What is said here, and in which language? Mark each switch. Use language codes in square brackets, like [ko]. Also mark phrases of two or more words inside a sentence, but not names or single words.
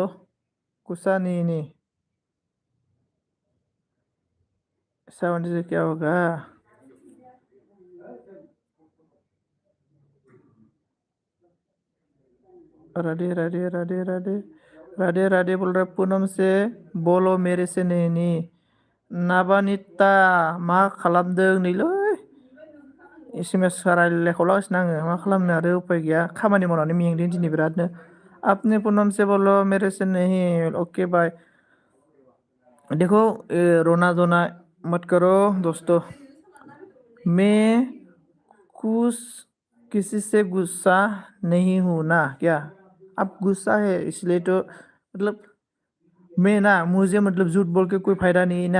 [hi] गुस्सा नहीं। ऐसा होने से क्या होगा? राधे राधे राधे राधे राधे राधे बोल रहा है पूनम से। बोलो मेरे से नहीं। [brx] नाबानिता मा खालामदों नैलै SMS रायलायखौलागासिनो आङो। मा खालामनो आरो उपाय गैया, खामानि मावनानै मेंदों दिनै बिरादनो। [hi] आपने पूनम से बोलो मेरे से नहीं। [en] okay bye. [hi] देखो रोना धोना मत करो दोस्तों। मैं कुछ किसी से गुस्सा नहीं हूं ना क्या? आप गुस्सा है इसलिए तो मतलब मैं ना, मुझे मतलब झूठ बोल के कोई फायदा नहीं है ना।